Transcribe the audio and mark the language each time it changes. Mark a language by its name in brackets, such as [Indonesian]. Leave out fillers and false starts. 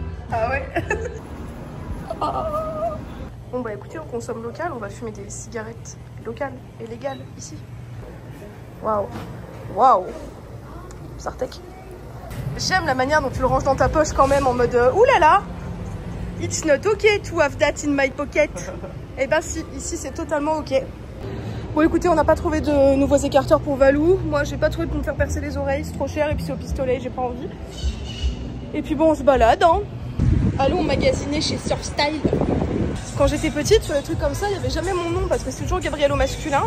[French] Ah ouais. Bon bah écoutez, on consomme local, on va fumer des cigarettes locales et légales ici. Waouh. Waouh. Sartek. J'aime la manière dont tu le ranges dans ta poche quand même en mode oulala. [English] It's not okay to have that in my pocket. [French] Et ben si, ici c'est totalement ok. Bon écoutez, on n'a pas trouvé de nouveaux écarteurs pour Valou. Moi j'ai pas trouvé pour me faire percer les oreilles, c'est trop cher et puis c'est au pistolet, j'ai pas envie. Et puis bon, on se balade hein. Allons magasiner chez Surfstyle. Quand j'étais petite, sur des trucs comme ça, il n'y avait jamais mon nom parce que c'est toujours Gabriel au masculin.